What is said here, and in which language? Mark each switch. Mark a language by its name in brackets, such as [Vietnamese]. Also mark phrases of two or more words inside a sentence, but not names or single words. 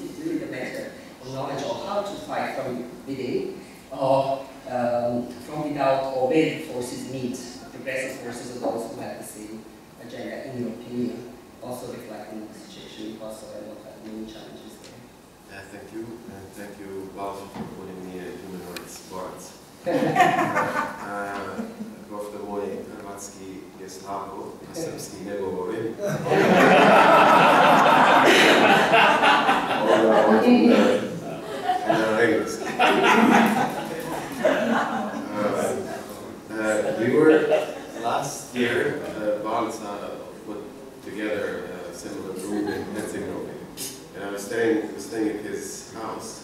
[English] It's really the matter of knowledge of how to fight from within, or from without, or where the forces meet, progressive forces of those who have the same agenda, in your opinion, also reflecting the situation in Kosovo and what are the main challenges there. Yeah, thank you, and thank you, Paolo, for putting me a human rights part. [Croatian] Gosto moj hrvatski je slabo, a srpski ne govorim. [English] We were last year, Balsa put together a similar group in Herzegovina, and I was staying at his house.